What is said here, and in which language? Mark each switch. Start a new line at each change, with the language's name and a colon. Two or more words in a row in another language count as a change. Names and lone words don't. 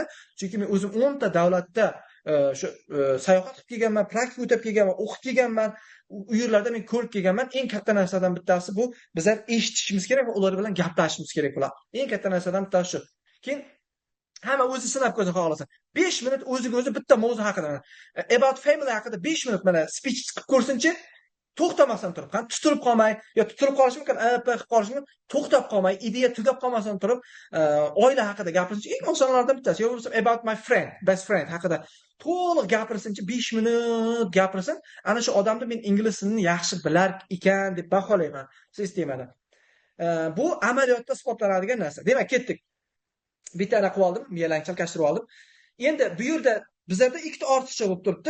Uzbek: Chunki men o'zim 10 ta davlatda shu sayohat qilib kelganman, praktika o'tab kelganman, o'qib kelganman. U yerlarda men ko'rib kelganman. Eng katta narsadan bittasi bu bizlar eshitishimiz kerak va ular bilan gaplashishimiz kerak bo'ladi. Eng katta narsadan bittasi shu. Keyin Hamma o'zi sinab ko'rsa xohlasa. 5 minut o'ziga o'zi bitta mavzu haqida mana
English: about family
Uzbek: haqida 5 minut mana speech qilib ko'rsinchi, to'xtamasdan turib, qani tutilib qolmay, yo tutilib qolishi mumkin, qilib qolishi mumkin, to'xtab qolmay, ideya tugab qolmasdan turib, oila haqida gapirsinchi, eng osonlardan bittasi. Yo bo'lmasa
English: about my friend, best friend
Uzbek: haqida to'liq gapirsinchi, 5 minut gapirsin. Ana shu odamni men ingliz tilini yaxshi bilar ekan deb baholayman sistemada. Bu amaliyotda isbotlanadigan narsa. Demak, ketdik. Bittani qilib oldim, miyalarni chalkashtirib oldim. Endi bu yerda bizlarda ikkita ortiqcha bo'lib turibdi.